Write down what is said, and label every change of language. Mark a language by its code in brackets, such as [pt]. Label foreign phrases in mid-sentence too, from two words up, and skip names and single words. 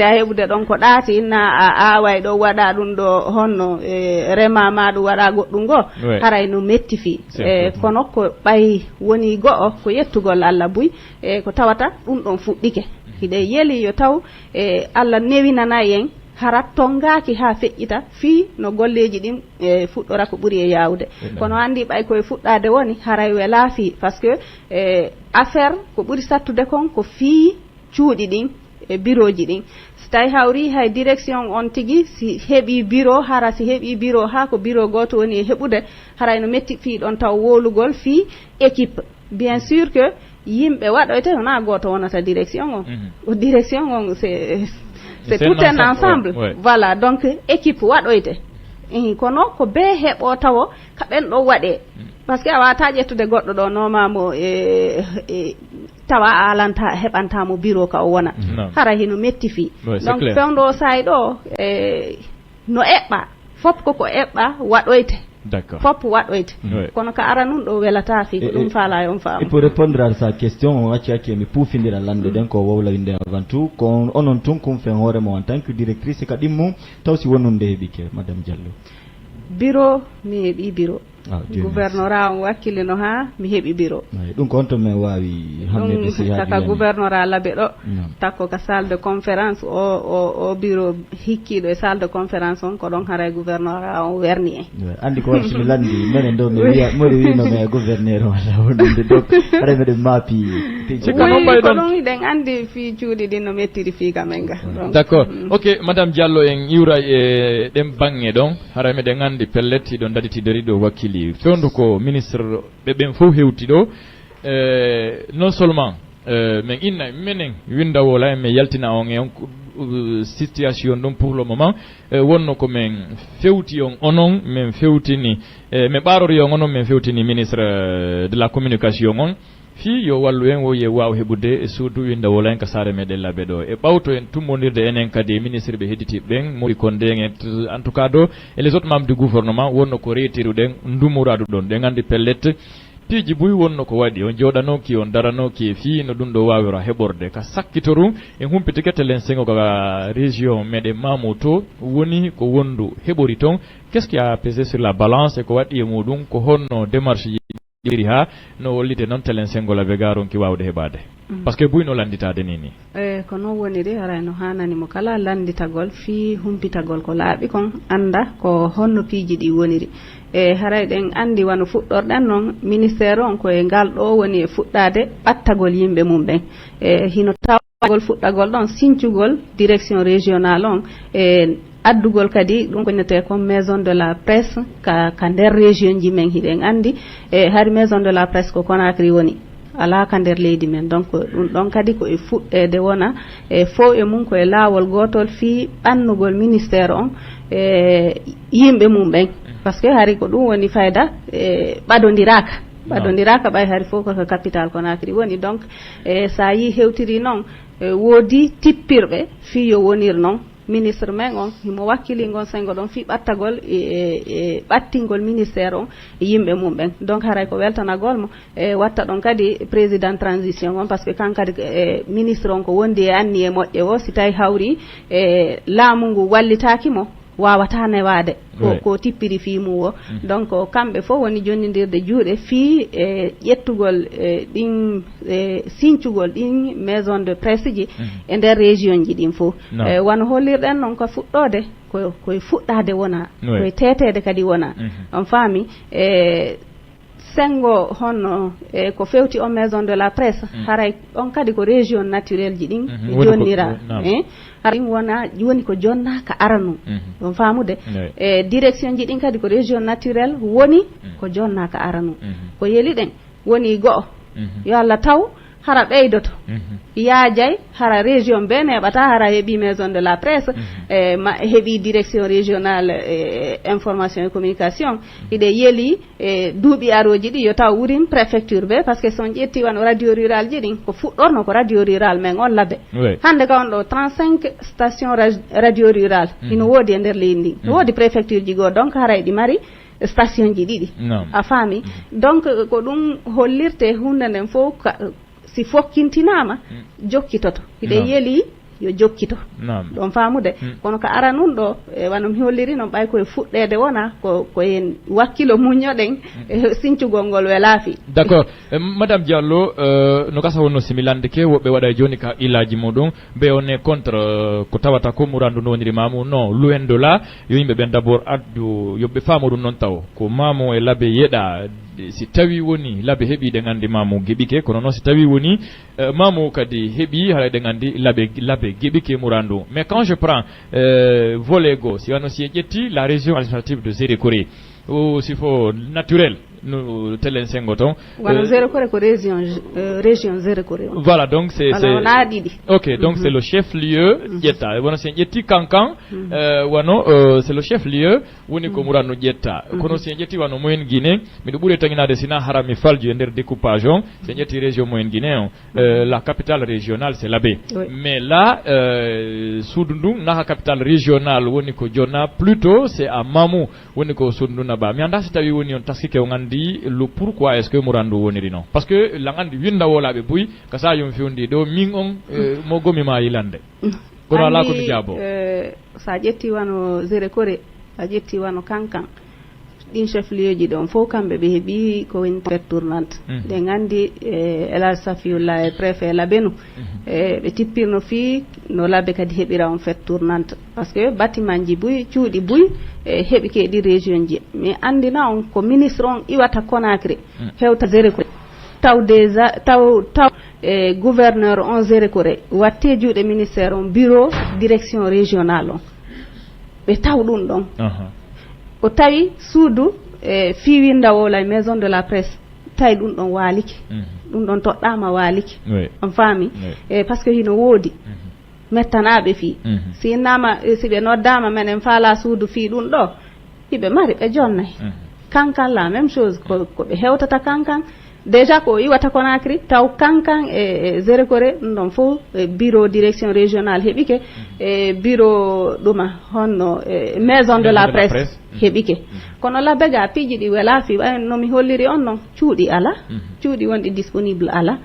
[ff] a heɓude ɗon ko ɗaati na a away ɗo waɗa ɗum ɗo honno rema ma ɗum waɗa goɗɗum ngo haray no metti fi kono ko ɓay woni go'o ko yettugol Allah buy ko tawata ɗum ɗon fuɗɗike hiɗe yeeli yo taw Allah newinanayi en harat tongaki ha feƴƴita fi no golleji ɗin fuɗɗora ko ɓuuri e yawde kono andi ɓay koye fuɗɗade woni haray wela fi [fr] par ce que affaire [ff] ko ɓuuri sattude kon ko fi cuuɗi ɗin e bureau ji ɗin so tawi hawri hay direction on tigui si heeɓi bureau hara si heeɓi bureau ha ko bureau goto woni e heɓude haray no metti fi ɗon taw wolugol fi équipe [fr] bien sûr que [ff] yimɓe waɗoyte wona goto wonata direction on o direction on [fr] c'est tout un ensemble voilà donc équipe [ff] waɗoyte kono ko be heɓo tawo ka ɓen ɗo waɗe [fr] par ce que [ff] a wata ƴettude goɗɗo ɗo nomamo tawa a alanta heɓantamo bureau ka o wona hara hino metti fi donc fewdo say ɗo no eɓɓa fop koko eɓɓa waɗoyte fop waɗoyte kono ka ara nun ɗo welata fi ko ɗum faala on faama. [fr] Et pour répondre à sa question [ff] on wacci hakke mi puufindira lande den ko wowlawinde [fr] avant tout [ff] ko onon tun kum fen hoore mo [fr] en tant que directrice [ff] ka ɗimmo taw si wonnunde heeɓike madame Diallo bureau mi heeɓi [fr] bureau gouvernorat [ff] on wakkilino ha mi heeɓi bureau ɗum ko on to min wawi hammede si taka gouvernorat labe ɗo takko ka [fr] salle de conférence [ff] o bureau hikkiɗo e [fr] salle de conférence [ff] on ko ɗon haray gouvernorat on werni en andi ko wartimi landi minen ɗo mi wiya moɗo wino me gouverneur o walla wonɗumde donc haɗa meɗen maapi ko ɗum iɗen andi fi cuuɗi ɗin no mettiri fi kamen ga [fr] d' accord ok [ff] madame Diallo en iwra e ɗen bange ɗon haray meɗen andi pellet iɗon daditidori ɗo wakkili fewndu ko ministre ɓe ɓen fof hewti ɗo [fr] non seulement [ff] min inna minen windawola en min yaltina on e on situation ɗum [fr] pour le [ff] moment wonno ko min fewti on onon min fewtini min ɓarori on onon min fewtini [fr] ministre de la communication [ff] on fi yo wallu en woye waw heɓude suudu windawola en ka saare meɗen laɓe ɗo e ɓawto en tummodirde enen kadi ministre ɓe hedditiɓe ɓen mori konde en [fr] en tout cas [ff] ɗo [fr] et les autres membres du gouvernement [ff] wonno ko retiruɗen ndumuradu ɗon ɗen andi pellet piiji buy wonno ko waɗi on jooɗanoki on daranoki e fii no ɗum ɗo wawira heɓorde ka sakkitoru en humpitike telen sengo ka région meɗen Mamou to woni ko wondu heɓori toon [fr] qu'est ce qui a pesé sur la balance [ff] e ko waɗi e muɗum ko honno démarche ɗiri ha no wollite noon telen sengo laɓe garonki wawde heɓade [fr] par ce que [ff] buyno landitade nini ko noon woni de haray no hanani mo kala landitagol fi humpitagol ko laaɓi kon anda ko honno piiji ɗi woniri haray ɗen andi wano fuɗɗorɗen noon ministére on koye ngal ɗo woni e fuɗɗade ɓattagol yimɓe mum ɓen hino tawagol fuɗɗagol ɗon sincugol [fr] direction régional [ff] on addugol kadi ɗum ko nete comme [fr] maison de la presse [ff] ka nder région ji men hiɗen andi hari [fr] maison de la presse [ff] ko Conakry woni ala ka nder leydi men donc ɗum ɗon kadi ko e fuɗɗede wona fo e mum koye laawol gotol fi ɓannugol ministére on yimɓe mum ɓen [fr] par ce que [ff] hari ko ɗum woni fayda ɓaɗodiraka ɓay hari fof koko capital Conakry woni donc sa yi hewtiri noon woodi tippirɓe fi yo wonir noon ministre men on himo wakkiligon sengo ɗon fi ɓattagol e ɓattingol ministére on e yimɓe mum ɓen donc haray ko weltanagol mo watta ɗon kadi [fr] président transition [ff] on [fr] par ce que [ff] kankadi ministre on ko wondi e anni e moƴƴe o si tawi hawri laamu ngu wallitakimo wawata newade ko tippiri fi mum o donc kamɓe fof woni jonnidirde juuɗe fi ƴettugol ɗin sincugol ɗin [fr] maison de presse [ff] ji e nder région ji ɗin fof wano hollirɗen noon ko fuɗɗode koye fuɗɗade wona koye tetede kadi wona on faami sengo honno ko fewti o [fr] maison de la presse [ff] haray on kadi ko [fr] région naturelle [ff] ji ɗin jonnira haray wona woni ko jonna ka aranu on faamude direction ji ɗin kadi ko [fr] région naturelle [ff] woni ko jonna ka aranu ko yeli ɗen woni go'o yo Allah taw hara ɓeydoto yaajay hara région be neɓata hara heeɓi [fr] maison de la presse [ff] heeɓi [fr] direction régionale information et communication [ff] hiɗe yeeli duuɓi aroji ɗi yo taw wurin préfecture be [fr] par ce que [ff] son ƴetti wano [fr] radio rural [ff] ji ɗin ko fuɗɗorno ko radio rural men on labbe hande ka on ɗo 35 [fr] station radio rural [ff] ino woodi e nder leydi ndi no woodi préfecture ji goo donc haray ɗi mari station ji ɗiɗi a faami donc ko ɗum hollirte hunde nden fof si fokkintinama jokkitoto hiɗe yeeli yo jokkito ɗon faamude kono ko ara nun ɗo wano mi holliri noon ɓay koye fuɗɗede wona koyen wakkilo muñoɗen sincugol ngol welaafi [fr] d' accord [ff] madame Diallo no gasa wonno similande ke woɓɓe waɗa joni ka ilaji muɗum ɓe [fr] on est contre [ff] ko tawata ko murandu no woniri mamu [fr] non loin de là [ff] yo yimɓe ɓen [fr] d' abord [ff] addu yoɓɓe faamu ɗum noon taw ko mamu e laabe yeeɗa si tawi woni laabe heeɓi ɗe gandi mamu geɓike kono noon si tawi woni mamu kadi heeɓi haɗa ɗe gandi laabe geɓike murandu [fr] mais quand je prends volet [ff] go si wano si e ƴetti [fr] la région administrative de Zérékoré ou s'il faut naturel [ff] no telen sengo ton voilà Zérékoré ko région Zérékoré [fr] voilà donc c'est ok donc c'est le chef lieu [ff] ƴetta wono si en ƴetti Kankan wano [fr] c'est le chef lieu [ff] woni ko muranno ƴetta kono si en ƴetti wano Moyen Guinée miɗo ɓuuri taginade sina harami falju e nder découpage on si en ƴetti région Moyen Guinée on [fr] la capitale régionale c'est Labé mais là [ff] suudu ndun naka [fr] capitale régionale [ff] woni ko jonna [fr] plutôt c'est à Mamou [ff] woni ko suudu ndun naba mi anda si tawi woni on taskike on andi [fr] le pourquoi est ce que [ff] murandu woniri non [fr] parce que la [ff] andi winda wolaɓe buy ka sa yum fewndi ɗo min on mo gomi ma yilande kono ala ko mi jaabo sa ƴetti wano Zérékoré a ƴetti wano Kankan ɗin [fr] chef lieu [ff] ji ɗon fof kamɓe ɓe heeɓi ko woni [fr] fête tournante [ff] ɗe gandi Elhadj Safiullah e préfet Labénou ɓe tippirno fi no labbe kadi heɓira on [fr] fête tournante par ce que bâtiment [ff] ji buy cuuɗi buy heeɓi keɗi région ji mais andina on ko ministre on iwata Conakry hewta Zérékoré taw déjà taw gouverneur on Zérékoré watte juuɗe ministére on [fr] bureau direction régionale [ff] on ɓe taw ɗum ɗon o tawi suudu fiwindawola [fr] maison de la presse [ff] tawi ɗum ɗon waaliki ɗum ɗon toɗɗama waaliki on faami [fr] par ce que [ff] hino woodi mettanaɓe fii si innama si ɓe noddama menen faala suudu fii ɗum ɗo hiɓe mari ɓe jonnayi Kankan [fr] la même chose [ff] ko ɓe hewtata Kankan déjà ko iwata Conakry taw Kankan e Zérékoré ɗum ɗon fof [fr] bureau direction régionale [ff] heɓike bureau ɗuma honno [fr] maison de la presse [ff] heɓike kono labbe ga piiji ɗi welaafi ɓay nomi holliri on noon cuuɗi ala cuuɗi wonɗi disponible ala